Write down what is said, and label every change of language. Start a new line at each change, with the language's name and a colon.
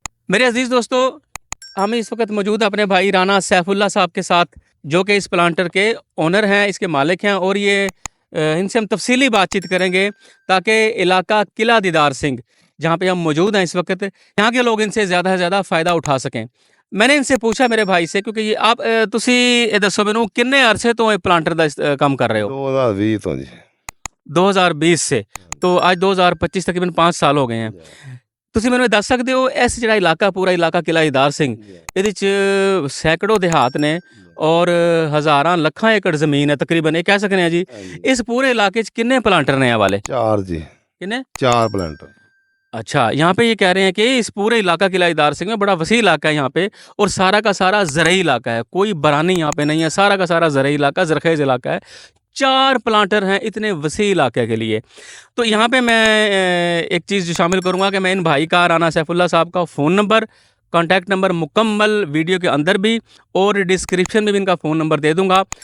Hindi: मेरे अजीज़ दोस्तों, हम इस वक्त मौजूद हैं अपने भाई राना सैफुल्लाह साहब के साथ, जो कि इस प्लांटर के ओनर हैं, इसके मालिक हैं, और ये इनसे हम तफसीली बातचीत करेंगे ताकि इलाका किला दीदार सिंह, जहाँ पे हम मौजूद हैं इस वक्त, यहाँ के लोग इनसे ज़्यादा से ज़्यादा फ़ायदा उठा सकें। मैंने इनसे पूछा मेरे भाई से, क्योंकि ये आप
Punjabi: तुसी ये दसो मैनू किन्ने अरसे तो
Hindi: ये प्लांटर का काम कर रहे हो?
Punjabi: 2020 ਤੋਂ ਜੀ
Hindi: 2020 से, तो आज 2025 तकरीबन 5 साल हो गए हैं।
Punjabi: ਤੁਸੀਂ ਮੈਨੂੰ ਦੱਸ ਸਕਦੇ ਹੋ ਇਸ ਜਿਹੜਾ ਇਲਾਕਾ, ਪੂਰਾ ਇਲਾਕਾ ਕਿਲਾ ਦੀਦਾਰ ਸਿੰਘ, ਇਹਦੇ 'ਚ ਸੈਂਕੜੋਂ ਦਿਹਾਤ ਨੇ ਔਰ ਹਜ਼ਾਰਾਂ ਲੱਖਾਂ ਏਕੜ ਜ਼ਮੀਨ ਹੈ ਤਕਰੀਬਨ, ਇਹ ਕਹਿ ਸਕਦੇ ਹਾਂ ਜੀ। ਇਸ ਪੂਰੇ ਇਲਾਕੇ 'ਚ ਕਿੰਨੇ ਪਲਾਂਟਰ ਨੇ ਇਹ ਵਾਲੇ? 4 ਜੀ,
Hindi: कितने? 4 प्लांटर। अच्छा, यहाँ पे ये कह रहे हैं कि इस पूरे इलाका किला दीदार सिंह में बड़ा वसी इलाका है यहाँ पे, और सारा का सारा ज़रई इलाका है, कोई बरानी यहाँ पे नहीं है, सारा का सारा ज़रई इलाका, ज़रखेज़ इलाका है। 4 प्लांटर हैं इतने वसी इलाके के लिए। तो यहाँ पे मैं एक चीज़ जो शामिल करूँगा कि मैं इन भाई का, राना सैफुल्लाह साहब का फ़ोन नंबर, कॉन्टैक्ट नंबर मुकम्मल वीडियो के अंदर भी और डिस्क्रिप्शन में भी इनका फ़ोन नंबर दे दूँगा।